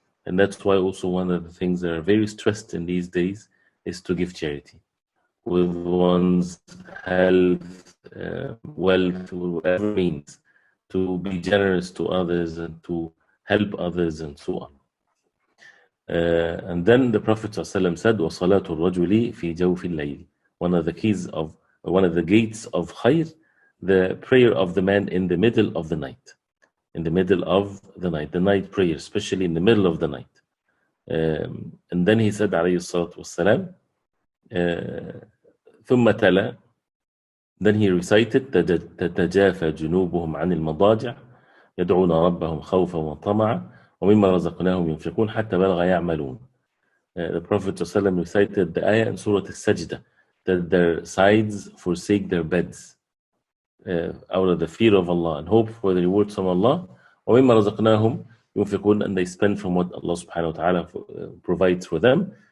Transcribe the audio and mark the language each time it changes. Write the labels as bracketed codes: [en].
[en] And that's why also one of the things that are very stressed in these days is to give charity with one's health, wealth, whatever means, to be generous to others and to help others and so on. And then the Prophet ﷺ said, [ar] وَصَلَاةُ الرَّجُلِ فِي جَوْفِ اللَّيْلِ. [en] One of the keys of, one of the gates of khair, the prayer of the man in the middle of the night. In the middle of the night prayer, especially in the middle of the night. And then he said, [ar] عليه الصلاة والسلام, ثم تلا, [en] then he recited, [ar] تتجافى جنوبهم عن المضاجع يدعون ربهم خوفا وطمعا ومما رزقناهم ينفقون حتى بلغ يعملون. [en] The Prophet ﷺ recited the ayah in Surah Al-Sajdah, that their sides forsake their beds out of the fear of Allah and hope for the rewards from Allah. [ar] وَمِمَّا رَزَقْنَاهُمْ يُنْفِقُونَ, [en] and they spend from what Allah subhanahu wa ta'ala provides for them.